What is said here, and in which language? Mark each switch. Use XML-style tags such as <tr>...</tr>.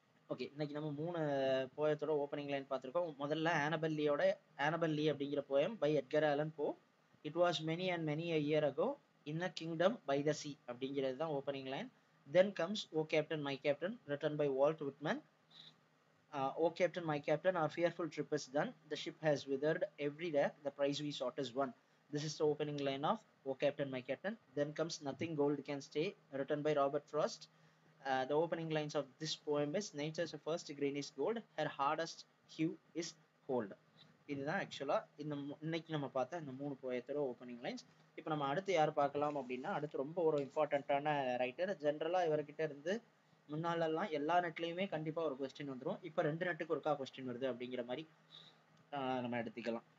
<ta>Okay, இன்னைக்கு நம்ம 3 போயத்தோட opening line பார்த்துருக்கோம். முதல்ல ஆனபெல் லீ அப்படிங்கிற போயம் பை எட்கர் ஆலன் போ.</ta> <en>it was many and many a year ago in a kingdom by the sea</en> <ta>அப்படிங்கிறது தான் opening line.</ta> <en>Then comes O captain my captain written by Walt Whitman. O captain my captain, our fearful trip is done, the ship has weathered every rack, the prize we sought is won. This is the opening line of "O Captain, My Captain." Then comes "Nothing Gold Can Stay," written by Robert Frost. The opening lines of this poem is "Nature's first grain is gold, her hardest hue is gold."</en> <ta>இதுதான் ஆக்சுவலா இன்னைக்கு நம்ம பார்த்த இந்த 3 போயத்தோட opening lines. இப்போ நம்ம அடுத்து யார் பார்க்கலாம் அப்படின்னா, அடுத்து ரொம்ப ஒரு இம்பார்ட்டண்ட்டான ரைட்டர். ஜென்ரலா இவர்கிட்ட இருந்து முன்னாலெல்லாம் எல்லா நெட்லயுமே கண்டிப்பா ஒரு கொஸ்டின் வந்துடும். இப்போ 2 நெட்டுக்கு ஒருக்கா கொஸ்டின் வருது அப்படிங்கிற மாதிரி நம்ம எடுத்துக்கலாம்.</ta>